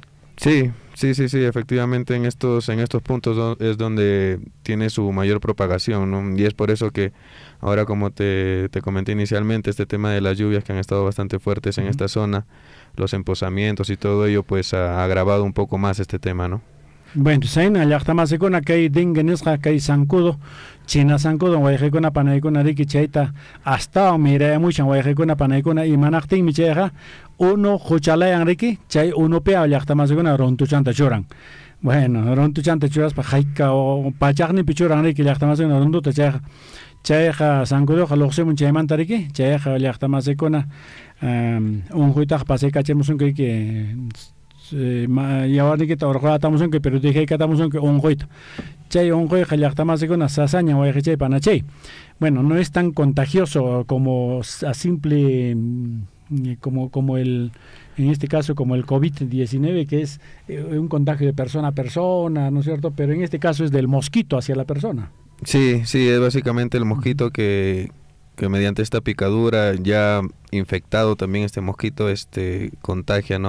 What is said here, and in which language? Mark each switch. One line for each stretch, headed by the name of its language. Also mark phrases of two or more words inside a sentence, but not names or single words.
Spanish: Sí, efectivamente en estos puntos es donde tiene su mayor propagación, ¿no? Y es por eso que ahora, como te comenté inicialmente, este tema de las lluvias que han estado bastante fuertes en esta zona, los emposamientos y todo ello, pues ha agravado un poco más este tema, ¿no? Bueno,
Quechua: saina llaqtamasikuuna kay dengue nisqa kay zancudo, china zancudo wayqikuna panaykuna riki chayta astawan mirayamushan wayqikuna panaykuna imanaqtinmi chayqa uno huchalayan riki, chay unupi llaqtamasikuna runtuchanta churan. Bueno, runtuchanta churaspa hayka o pachaqnipi churan riki llaqtamasikuna runtuta chayqa zancudoqa luqsimun chaymanta riki, chayqa llaqtamasikuna unquytaqa pasaykachimusunki riki yawarnikita urqatamusunki, pero dijaykatamusunki unquyta. Chay unquyqa llaqtamasikuna sasaña wayqichay panachay.
Spanish: Bueno, no es tan contagioso como a simple como el, en este caso como el COVID-19, que es un contagio de persona a persona, ¿no es cierto? Pero en este caso es del mosquito hacia la persona. Sí, es básicamente el mosquito que mediante esta picadura ya infectado también este mosquito contagia, ¿no?